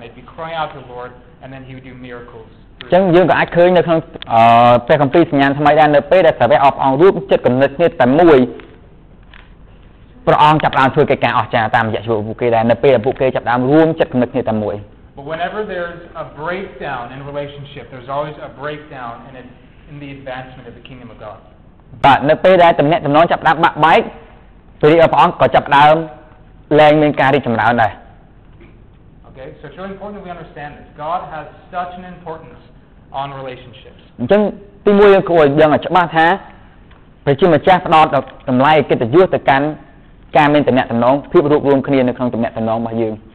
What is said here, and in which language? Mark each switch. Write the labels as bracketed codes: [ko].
[en] They'd be crying out to the Lord, and then He would do miracles. [km] ចឹងយើងក៏អាចឃើញនៅក្នុងព្រះគម្ពីរសញ្ញាថ្មីដែរនៅពេលដែលសាវកអបអររួមចិត្តគំនិតគ្នាតែមួយព្រះអង្គចាប់ដើមធ្វើកិច្ចការអស្ចារ្យតាមរយៈជីវិតពួកគេដែរនៅពេលពួកគេចាប់ដើមរួមចិត្តគំនិតគ្នាតែមួយ [en] But whenever there's a breakdown in relationship, there's always a breakdown in the advancement of the kingdom of God. [km] បាទនៅពេលដែលទំនាក់ទំនងចាប់ដើមបាក់បែកព្រះអង្គក៏ចាប់ដើមលែងមានការរីកចម្រើនដែរ [en] Okay, so it's really important that we understand this. God has such an importance on relationships. [km] អញ្ចឹងទីមួយយើងគួរឲ្យដឹងឲ្យច្បាស់ថាព្រះជាម្ចាស់ផ្ដល់តម្លៃកិត្តិយសទៅកាន់ការមានទំនាក់ទំនងភាពរួបរวมគ្នានៅក្នុងទំនាក់ទំនងរបស់យើង